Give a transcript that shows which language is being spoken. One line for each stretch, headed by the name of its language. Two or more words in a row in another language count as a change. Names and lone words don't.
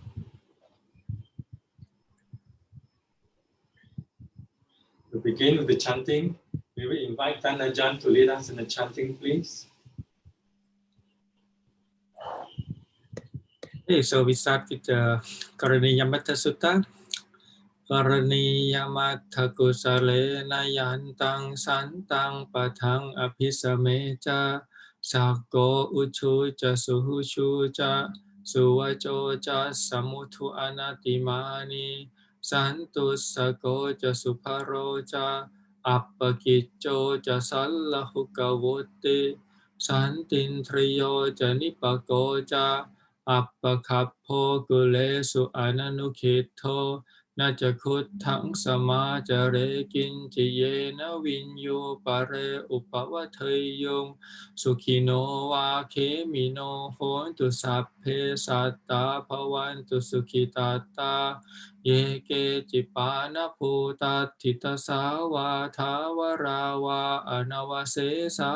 English: To begin with the chanting, we will invite Ajahn to lead us in the chanting, please. Okay, so we start with the Karaniyamatta Sutta.
Pali: Karaniyamatta kusalena yantang santang patang abhisame cha sakko uchu cha suhushu cha suwacho cha samuthu anatimani santu sako cha suparo cha appakicco cha sallahukavutti santintriyo cha nipako cha appakappo kulesu ananukitto na จะคุดทั้งสมาจาเรกินจิเยนะวินโยปะเรอุปวัฏยงสุขิโนวาเคมิโนโหนตุสัพเพสัตตาภวันตุสุขิตาตาเยเกจิปานะภูตัตถิตสาวาทาวราวาอนวเสสา